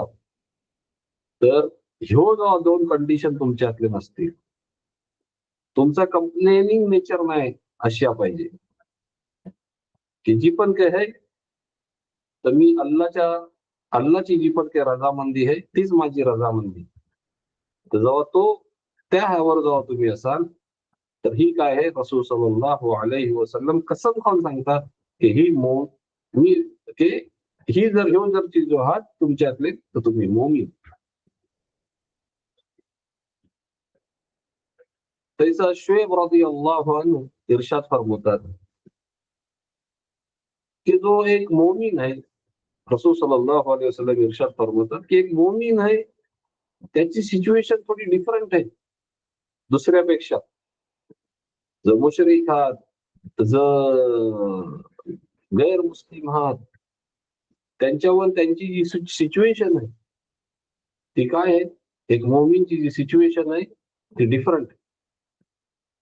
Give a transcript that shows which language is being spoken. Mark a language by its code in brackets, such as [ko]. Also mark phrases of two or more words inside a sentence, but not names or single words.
[mr] तर ह्यो जो दोन कंडिशन तुमच्यातले नसतील, तुमचा [en] complaining nature [mr] नाही अशा पाहिजे की जी पण काय आहे तर मी अल्लाची जी पण काही रजामंदी आहे तीच माझी रजामंदी. तर जेव्हा त्या ह्यावर जेव्हा तुम्ही असाल तर ही काय आहे रसूल [ar] صلى الله عليه وسلم [mr] कसम खाऊन सांगतात की मी की ही जर चीज जो आहात तुमच्यातले तर तुम्ही मोमीन. तैसा शुएब [ar] رضي الله عنه [mr] इरशाद फरमावतात की जो एक मोमीन आहे, रसूल [ar] صلى الله عليه وسلم [mr] इरशाद फरमावतात की एक मोमीन आहे त्याची सिच्युएशन थोडी डिफरंट आहे दुसऱ्यापेक्षा. जर मुशरिक आहात, जर गैर मुस्लिम आहात, त्यांच्यावर त्यांची जी सिच्युएशन आहे ती काय आहे, एक मोमीनची जी सिच्युएशन आहे ती डिफरंट.